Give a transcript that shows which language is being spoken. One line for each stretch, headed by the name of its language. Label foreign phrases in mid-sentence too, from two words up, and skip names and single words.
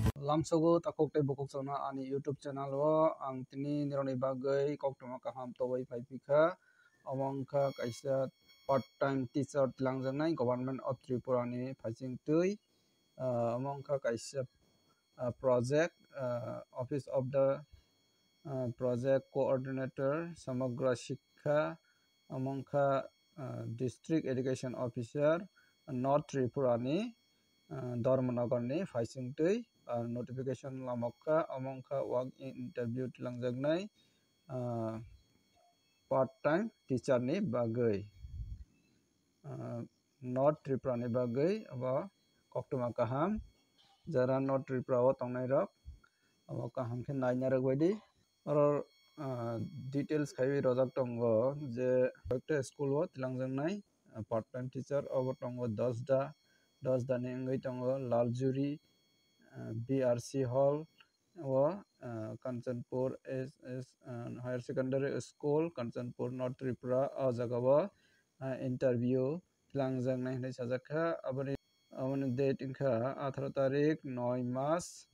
Kok Borok: lamsogo takok te bokok sona ani YouTube channel o ang tini nironi bagai koktoma kaham towai paipika amongka kaisa
English: part time teacher
Kok Borok: tilangjangnai
English: government of Tripura
Kok Borok: ni phasing tui amongka kaisa project office of the project coordinator samagra shikha amongka district education officer North Tripura ni Dharmanagar ni phasing tui notification lamokka amongka
English: work interview
Kok Borok: tilangjaknai
English: part time teacher
Kok Borok: ni bagai North Tripura ni bagai abo koktoma kaham jara North Tripura o tongnai rok abo kaham khe naina rok baidi oro details khaiwi rojak tongo je ekta school o tilangjaknai
English: part time teacher
Kok Borok: abo tongo 10 da ni wngwi tongo Laljuri BRC Hall o Kanchanpur SS Higher Secondary School Kanchanpur North Tripura o jagao interview tilangjaknai hinui sajakha aboni date wngkha 18 tarik 9 March